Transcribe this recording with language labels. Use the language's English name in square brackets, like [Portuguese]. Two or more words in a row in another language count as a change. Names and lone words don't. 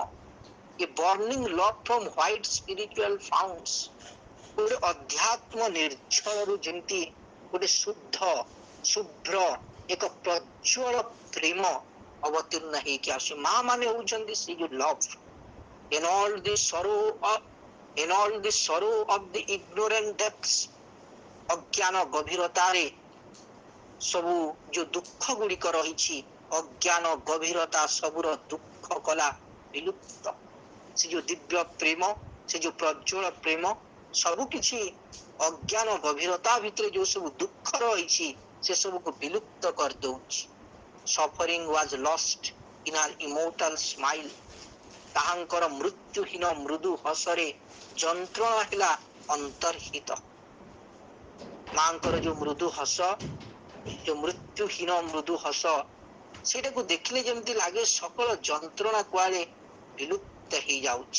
[English] A burning love from white spiritual founts, [Odia] ଗୋଟେ ଅଧ୍ୟାତ୍ମ ନିର୍ଝରରୁ ଯେମିତି ଗୋଟେ ଶୁଭ୍ର ଏକ ପ୍ରଜ୍ୱଳ ପ୍ରେମ ଅବତୀର୍ଣ୍ଣ ହେଇକି ଆସୁ। ମା ମାନେ ହଉଛନ୍ତି ସେ ଯୋଉ ଲଭ୍। [English] In all the sorrow of the ignorant depths, [Odia] ଅଜ୍ଞାନ ଗଭୀରତାରେ ସବୁ ଯୋଉ ଦୁଃଖ ଗୁଡିକ ରହିଛି, ଅଜ୍ଞାନ ଗଭୀରତା ସବୁର ଦୁଃଖ କଲା ବିଲୁପ୍ତ। ସେ ଯୋଉ ଦିବ୍ୟ ପ୍ରେମ, ସେ ଯୋଉ ପ୍ରଜ୍ୱଳ ପ୍ରେମ, ସବୁ କିଛି ଅଜ୍ଞାନ ଗଭୀରତା ଭିତରେ ଯୋଉ ସବୁ ଦୁଃଖ ରହିଛି ସେ ସବୁକୁ ବିଲୁପ୍ତ କରିଦଉଛି। [English] Suffering was lost in her immortal smile. [Odia] ତାହାଙ୍କର ମୃତ୍ୟୁହୀନ ମୃଦୁ ହସରେ ଯନ୍ତ୍ରଣା ହେଲା ଅନ୍ତର୍ହିତ। ମାଙ୍କର ଯୋଉ ମୃଦୁ ହସ, ଯୋଉ ମୃତ୍ୟୁହୀନ ମୃଦୁ ହସ, ସେଇଟାକୁ ଦେଖିଲେ ଯେମିତି ଲାଗେ ସକଳ ଯନ୍ତ୍ରଣା କୁଆଡେ ବିଲୁପ୍ତ ହେଇଯାଉଛି।